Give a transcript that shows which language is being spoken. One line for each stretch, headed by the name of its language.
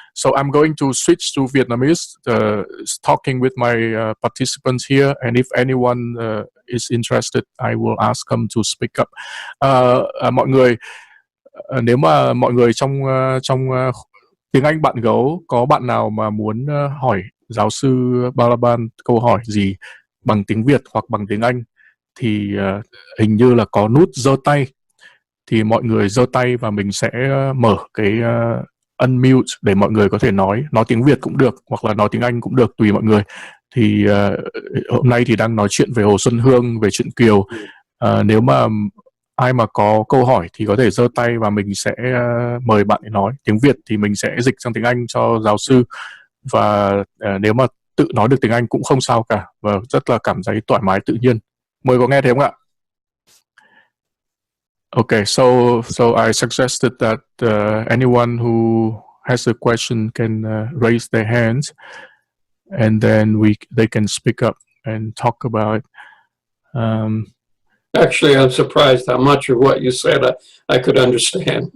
English: So I'm going to switch to Vietnamese, talking with my participants here, and if anyone is interested, I will ask them to speak up.
Vietnamese: Mọi người, nếu mà mọi người trong tiếng Anh bạn gấu có bạn nào mà muốn hỏi giáo sư Balaban câu hỏi gì bằng tiếng Việt hoặc bằng tiếng Anh, thì hình như là có nút giơ tay, thì mọi người giơ tay và mình sẽ mở cái unmute để mọi người có thể nói tiếng Việt cũng được hoặc là nói tiếng Anh cũng được, tùy mọi người. Thì hôm nay thì đang nói chuyện về Hồ Xuân Hương, về chuyện Kiều. Nếu mà ai mà có câu hỏi thì có thể giơ tay và mình sẽ mời bạn để nói. Tiếng Việt thì mình sẽ dịch sang tiếng Anh cho giáo sư, và nếu mà tự nói được tiếng Anh cũng không sao cả, và rất là cảm thấy thoải mái tự nhiên. Mời có nghe thấy không ạ?
English: Okay, so I suggested that anyone who has a question can raise their hands, and then they can speak up and talk about it. Actually, I'm surprised how much of what you said I could understand.